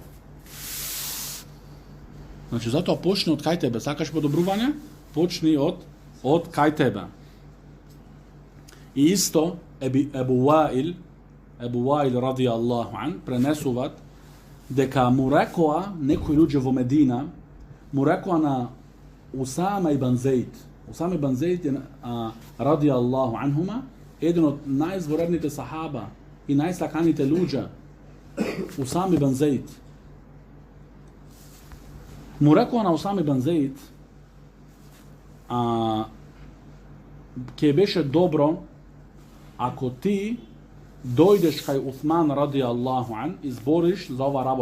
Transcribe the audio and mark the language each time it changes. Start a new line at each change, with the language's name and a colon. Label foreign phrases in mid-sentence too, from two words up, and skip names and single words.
Macedonian: Значи затоа почни од кај тебе, сакаш подобрување, почни од кај тебе. И исто Ебу Ваил
Arabic: رضي الله عن
Macedonian: пренесуваат дека му рекоа некои луѓе во Медина, му рекоа на Усама ибн Зейд. Усама ибн Зейд
Arabic: رضي الله عنهما,
Macedonian: еден од најзворедните сахаба и најсаканите луѓе. Усама ибн Зейд му рекоа на Усама ибн Зейд, ќе беше добро ако ти дојдеш кај Усман
Arabic: رضي الله عن
Macedonian: и збориш за ова работа.